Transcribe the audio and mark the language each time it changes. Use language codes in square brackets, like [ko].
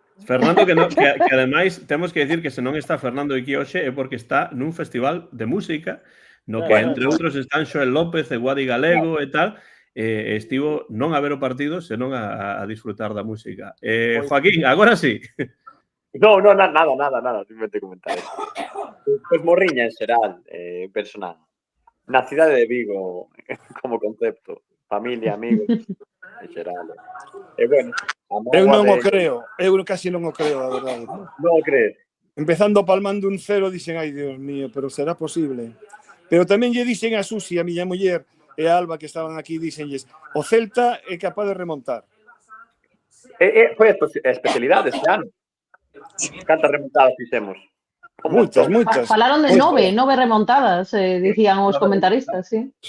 [gl] Fernando, que ademais temos que decir que se non está Fernando aquí hoxe é porque está nun festival de música no que, entre outros, están Xoel López, Guadi Galego e tal, estivo non a ver o partido, senón a disfrutar da música. Joaquín, agora sí. [es] No, nada, simplemente comentar eso. Pues morriña [gl] en xeral, [es] personal. [gl] Na cidade de Vigo, como concepto, familia, amigos, en xeral. Bueno, eu non o creo, eu casi non o creo, a verdade. Non o crees? Empezando palmando un 0, dixen, ai, Dios mío, pero será posible. Pero tamén lle dixen a Susi, a miña muller, e a Alba, que estaban aquí, dixenlles, o Celta é capaz de remontar. Foi a especialidade este ano. Cantas remontadas fixemos? [es] Muchas. [gl] Falaron de 9 remontadas, dicían os comentaristas, sí.